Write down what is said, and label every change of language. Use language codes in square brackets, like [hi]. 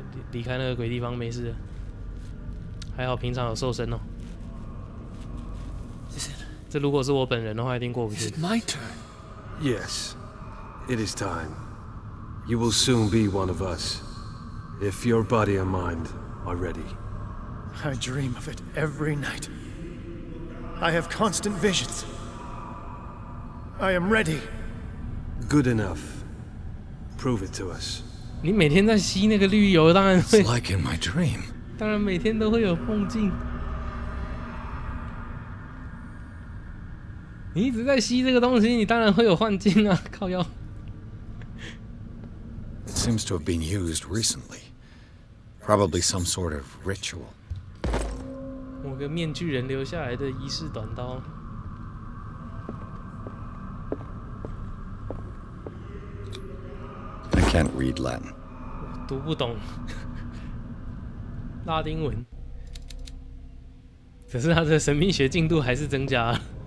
[zh] 离开那个鬼地方没事，还好平常有瘦身哦。这如果是我本人的话，一定过不去。 [en] My turn. Yes, it is time. You will soon be one of us, if your body and mind are ready. I dream of it every night. I have constant visions. I am ready. Good enough. Prove it to us. [zh] 你每天在吸那个绿油，当然会。 [en] It's like in my dream. [zh] 当然每天都会有梦境。你一直在吸这个东西，你当然会有幻境啊！靠腰。 [en] It seems to have been used recently. Probably some sort of ritual. [zh] 某个面具人留下来的仪式短刀。 [en] I can't read Latin. [zh] 读不懂拉丁文，可是他的神秘学进度还是增加了。